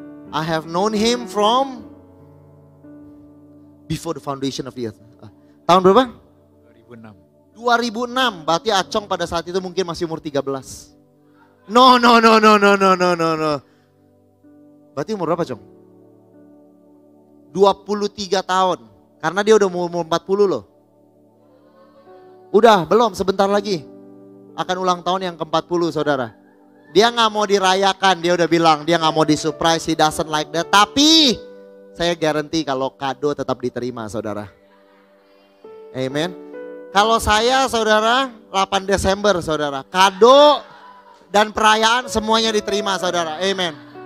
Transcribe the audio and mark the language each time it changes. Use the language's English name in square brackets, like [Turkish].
[English] I have known him from before the foundation of the earth. [Indonesian] Tahun berapa? 2006. 2006. Berarti Acong pada saat itu mungkin masih umur 13. No. Berarti umur berapa, Cong? 23 tahun. Karena dia udah umur 40 loh. Udah, belum, sebentar lagi. Akan ulang tahun yang ke-40, saudara. Dia gak mau dirayakan, dia udah bilang. Dia gak mau disurprise, [English] he doesn't like that. [Indonesian] Tapi, saya guarantee kalau kado tetap diterima, saudara. Amen. Kalau saya, saudara, 8 Desember, saudara. Kado dan perayaan semuanya diterima, saudara. Amen.